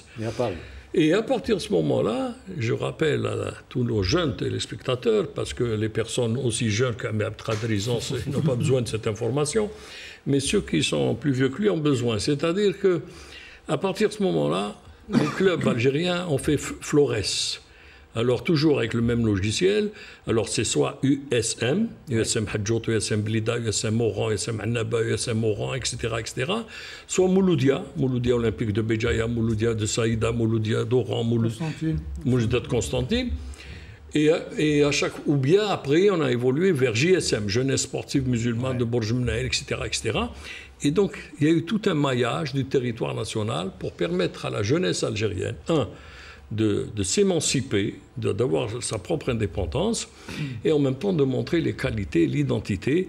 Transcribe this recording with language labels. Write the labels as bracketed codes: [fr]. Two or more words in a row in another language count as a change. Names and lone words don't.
[fr] Et à partir de ce moment-là, je rappelle à tous nos jeunes téléspectateurs, parce que les personnes aussi jeunes qu'Ahmed Abdelkader, ils n'ont pas besoin de cette information, mais ceux qui sont plus vieux que lui ont besoin. C'est-à-dire qu'à partir de ce moment-là, les clubs algériens ont fait florès. Alors, toujours avec le même logiciel. Alors, c'est soit USM, USM Hadjout, USM Blida, USM Oran, USM Annaba, USM Oran, etc., etc. Soit Mouloudia, Mouloudia Olympique de Béjaïa, Mouloudia de Saïda, Mouloudia d'Oran, Mouloudia de Constantine. Et à ou bien après, on a évolué vers JSM, Jeunesse sportive musulmane de Bourg-Mnaïr, etc., etc. Et donc, il y a eu tout un maillage du territoire national pour permettre à la jeunesse algérienne, de s'émanciper, d'avoir sa propre indépendance et en même temps de montrer les qualités, l'identité.